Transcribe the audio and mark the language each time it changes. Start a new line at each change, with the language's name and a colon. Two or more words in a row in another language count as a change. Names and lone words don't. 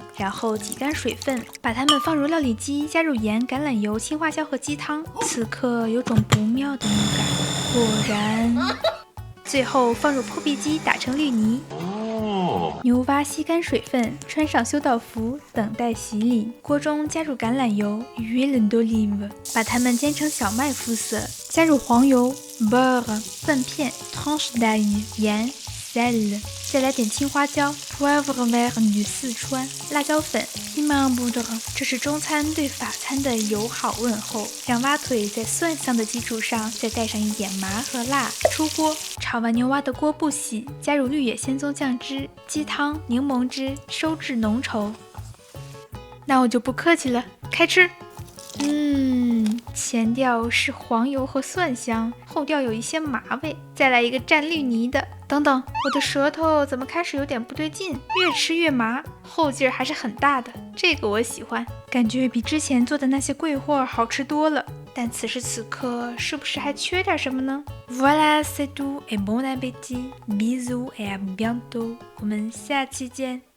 Chinese: 然后挤干水分，把它们放入料理机，加入盐、橄榄油、青花椒和鸡汤。此刻有种不妙的预感，果然。最后放入破壁机打成绿泥。牛蛙吸干水分，穿上修道服，等待洗礼。锅中加入橄榄油、
French: huile d'olive，
Chinese: 把它们煎成小麦肤色，加入黄油、beurre 蒜片、
French: tranche d'ail
Chinese: 盐、sel， 再来点青花椒、
French: poivre vert du
Chinese: 四川辣椒粉、
French: piment poudre。
Chinese: 这是中餐对法餐的友好问候。让蛙腿在蒜香的基础上再带上一点麻和辣。出锅，炒完牛蛙的锅不洗，加入绿野仙踪酱汁、鸡汤、柠檬汁，收至浓稠。那我就不客气了，开吃。前调是黄油和蒜香，后调有一些麻味，再来一个蘸绿泥的。等等，我的舌头怎么开始有点不对劲，越吃越麻，后劲儿还是很大的，这个我喜欢，感觉比之前做的那些贵货好吃多了。但此时此刻是不是还缺点什么呢？
French: Voilà c'est tout et bon appétit, bisous et à bientôt，
Chinese: 我们下期见。